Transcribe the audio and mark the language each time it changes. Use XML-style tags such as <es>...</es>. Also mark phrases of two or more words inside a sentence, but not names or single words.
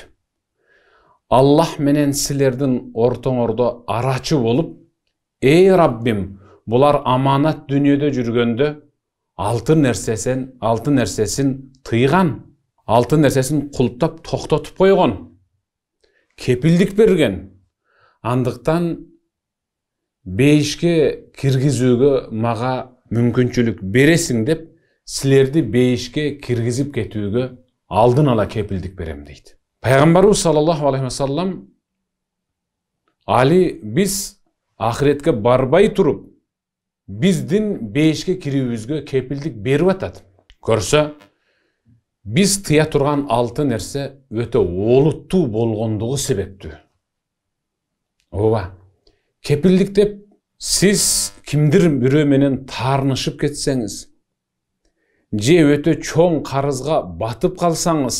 <ky>Аллах менен силердин ортоңордо арачы болуп, эй Раббим, булар аманат дүнүйөдө жүргөндө 6 нерсесин тыйган, 6 нерсесин кулптап токтотуп койгон, кепилдик берген. Андыктан бейишке киргизүүгө мага мүмкүнчүлүк бересиң деп, силерди бейишке киргизип кетүүгө алдын ала кепилдик берем дейт. Пайгамбарыбыз</ky> <ar>صلى الله عليه وسلم</ar> <ky>али биз ахиретке барбай туруп, биздин бейишке кирүүбүзгө кепилдик берип атат. Көрсө, биз тыя турган 6 нерсе өтө олуттуу болгондугу себептүү. Ооба, кепилдик деп сиз кимдир бирөө менен таарнышып кетсеңиз, же өтө чоң карызга батып калсаңыз,</ky>